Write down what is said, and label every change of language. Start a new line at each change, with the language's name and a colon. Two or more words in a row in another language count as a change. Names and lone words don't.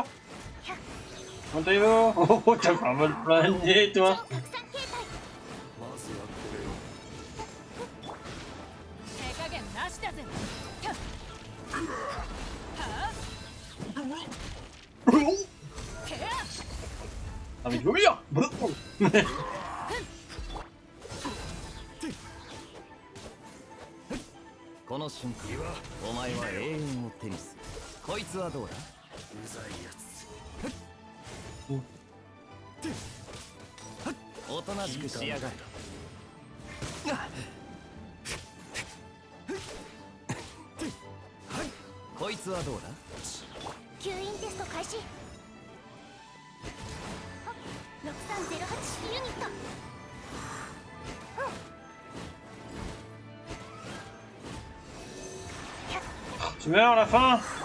French: Comment allez-vous? Oh, t'as pas mal plané toi. Ah mais je veux bien.
Japanese: この瞬間お前は永遠を手にするこいつはどうだうざいやつおとなしくしやがるこいつはどうだ吸引テスト開始。6308式ユニット。
French: Tu meurs à la fin?